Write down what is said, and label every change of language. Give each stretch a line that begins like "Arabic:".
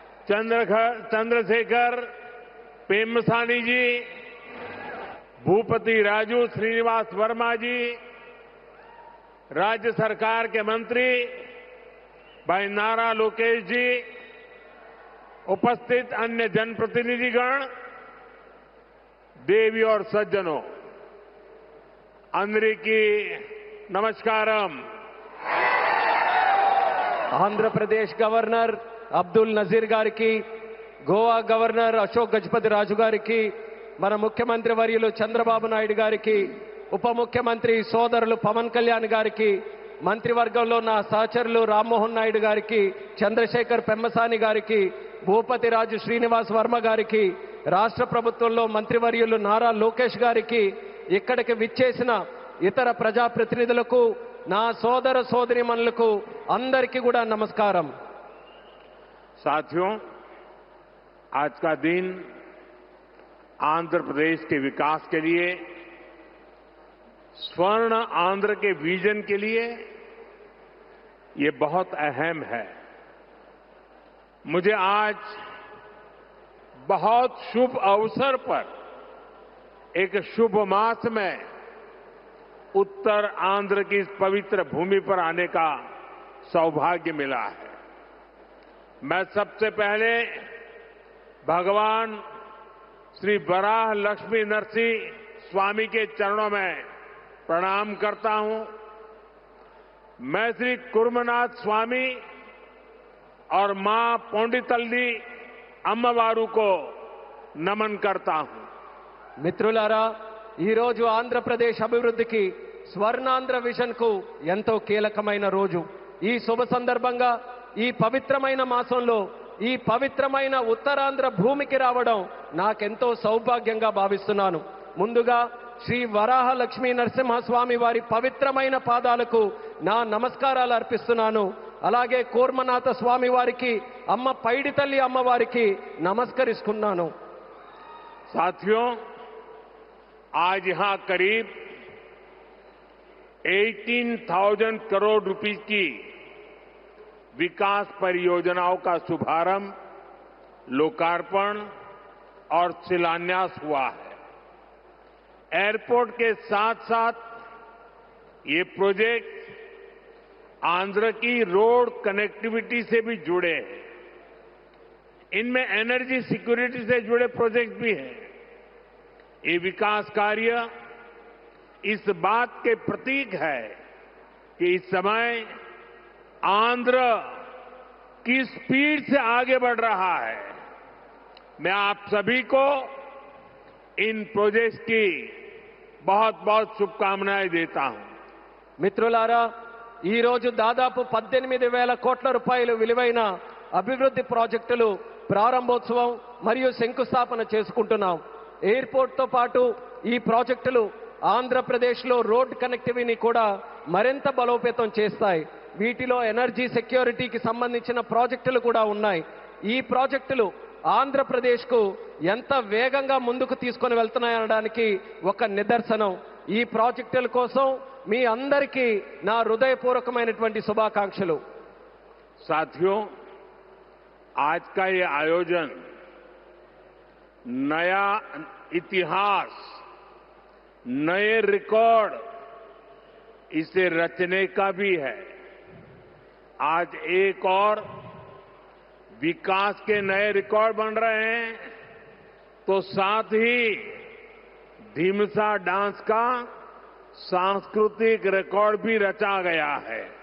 Hindi: चंद्रशेखर पेम्मसानी जी, भूपति राजू श्रीनिवास वर्मा जी, राज्य सरकार के मंत्री भाई नारा लोकेश जी, उपस्थित अन्य जनप्रतिनिधिगण, देवी और सज्जनों,
Telugu: अंदरिकी नमस्कारम। ఆంధ్ర ప్రదేశ్ గవర్నర్ అబ్దుల్ నజీర్ గారికి, గోవా గవర్నర్ అశోక్ గజపతి రాజు గారికి, మన ముఖ్యమంత్రి వర్యులు చంద్రబాబు నాయుడు గారికి, ఉప ముఖ్యమంత్రి సోదరులు పవన్ కళ్యాణ్ గారికి, మంత్రివర్గంలో నా సహచరులు రామ్మోహన్ నాయుడు గారికి, చంద్రశేఖర్ పెమ్మసాని గారికి, భూపతి రాజు శ్రీనివాస్ వర్మ గారికి, రాష్ట్ర ప్రభుత్వంలో మంత్రివర్యులు నారా లోకేష్ గారికి, ఇక్కడికి విచ్చేసిన ఇతర ప్రజాప్రతినిధులకు, నా సోదర సోదరీమణులకు అందరికీ కూడా నమస్కారం.
Hindi: साथियों, आज का दिन आंध्र प्रदेश के विकास के लिए, स्वर्ण आंध्र के विजन के लिए ये बहुत अहम है. मुझे आज बहुत शुभ अवसर पर एक शुभ मास में उत्तर आंध्र की इस पवित्र भूमि पर आने का सौभाग्य मिला है. मैं सबसे पहले भगवान श्री वराह लक्ष्मी नरसिंह स्वामी के चरणों में प्रणाम करता हूं. मैं श्री कुर्मनाथ स्वामी और मां पोंडितल्ली अम्मवारू को नमन करता हूं.
Telugu: మిత్రులారా, ఈరోజు ఆంధ్రప్రదేశ్ అభివృద్ధికి స్వర్ణాంధ్ర విజన్ కు ఎంతో కీలకమైన రోజు. ఈ శుభ సందర్భంగా ఈ పవిత్రమైన మాసంలో ఈ పవిత్రమైన ఉత్తరాంధ్ర భూమికి రావడం నాకెంతో సౌభాగ్యంగా భావిస్తున్నాను. ముందుగా శ్రీ వరాహ లక్ష్మీ నరసింహస్వామి వారి పవిత్రమైన పాదాలకు నా నమస్కారాలు అర్పిస్తున్నాను. అలాగే కూర్మనాథ స్వామి వారికి, అమ్మ పైడితల్లి అమ్మవారికి నమస్కరిస్తున్నాను.
Hindi: साथियों, आज यहां करीब 18,000 करोड़ रुपीस की विकास परियोजनाओं का शुभारंभ, लोकार्पण और शिलान्यास हुआ है. एयरपोर्ट के साथ साथ ये प्रोजेक्ट आंध्र की रोड कनेक्टिविटी से भी जुड़े हैं. इनमें एनर्जी सिक्योरिटी से जुड़े प्रोजेक्ट भी हैं. ये विकास कार्य इस बात के प्रतीक है कि इस समय आंध्र किस स्पीड से आगे बढ़ रहा है. मैं आप सभी को इन प्रोजेक्ट्स की बहुत बहुत शुभकामनाएं देता हूं.
Telugu: మిత్రులారా, ఈ రోజు దాదాపు 18,000 కోట్ల రూపాయలు విలువైన అభివృద్ధి ప్రాజెక్టులు ప్రారంభోత్సవం మరియు శంకుస్థాపన చేసుకుంటున్నాం. ఎయిర్పోర్ట్తో పాటు ఈ ప్రాజెక్టులు ఆంధ్రప్రదేశ్లో రోడ్ కనెక్టివిటీని కూడా మరింత బలోపేతం చేస్తాయి. వీటిలో ఎనర్జీ సెక్యూరిటీకి సంబంధించిన ప్రాజెక్టులు కూడా ఉన్నాయి. ఈ ప్రాజెక్టులు ఆంధ్రప్రదేశ్కు ఎంత వేగంగా ముందుకు తీసుకొని వెళ్తున్నాయనడానికి ఒక నిదర్శనం. ఈ ప్రాజెక్టుల కోసం మీ అందరికీ నా హృదయపూర్వకమైనటువంటి శుభాకాంక్షలు.
Hindi: साथियों, आज का ये आयोजन नया इतिहास, नए रिकॉर्ड इसे रचने का भी है. आज एक और विकास के नए रिकॉर्ड बन रहे हैं, तो साथ ही धीमसा डांस का सांस्कृतिक रिकॉर्ड भी रचा गया है.